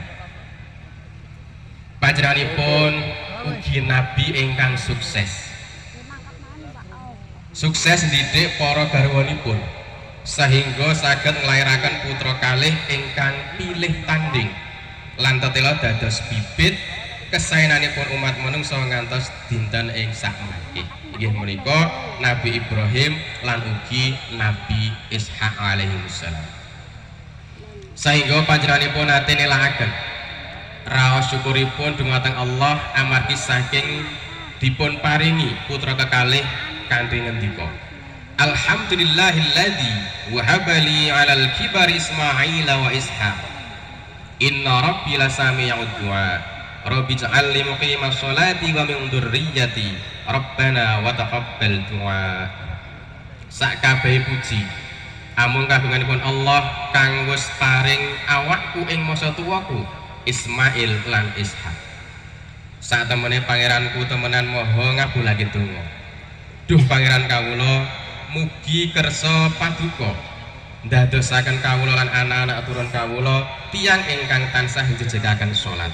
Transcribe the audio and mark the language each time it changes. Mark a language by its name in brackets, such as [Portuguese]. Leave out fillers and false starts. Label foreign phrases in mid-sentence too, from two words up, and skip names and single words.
[Javanese] Panjenenganipun ugi nabi ingkang sukses ndidik para garwanipun sehingga saged nglairaken putra kalih ingkang pilih tanding lan tetela dados bibit kesaenanipun umat manungsa ngantos dinten ing sakmangke inggih menika Nabi Ibrahim lan ugi Nabi Ishaq [Arabic] عليه السلام. [Javanese] Sehingga panjenenganipun nate nelahaken raos syukuripun dumateng Allah amargi saking dipun paringi putra kekalih kanthi ngendika [Arabic] الحمد لله الذي وهب لي على الكبر إسماعيل وإسحاق إن ربي لسميع الدعاء رب اجعلني مقيم الصلاة ومن ذريتي ربنا وتقبل دعاء. [Javanese] Sakabeh puji amung kagunganipun Allah kang wis paring awakku ing masa tuwaku Ismail lan Ishak. Saat temene pangeranku temenan moho ngabulake donga. Duh pangeran kawula mugi kersa paduka ndadosaken kawula lan anak-anak turun kawula tiyang ingkang tansah njejegaken salat.